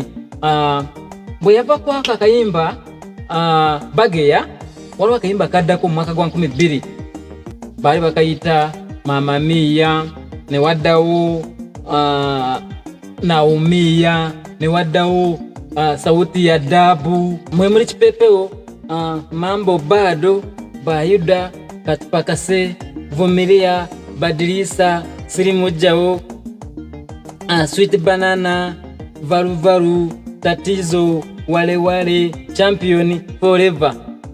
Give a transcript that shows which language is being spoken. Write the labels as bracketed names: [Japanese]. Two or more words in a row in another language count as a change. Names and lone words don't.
[Ganda] Bwe yava ku akayimba Bageya waliwo akayimba kaddako mu mwaka gwa 2000 baali bakayita Mama Mia, ne waddawo Naumia, ne waddawo Sauti ya Dabu, mwe muri kipepeo Mambo Bado, Bayuda, Katupakase, Vumilia, Badilisa, Sirimujao, Sweet Banana, Varu Varu, Tatizo, Wale Wale, Champion, Forever.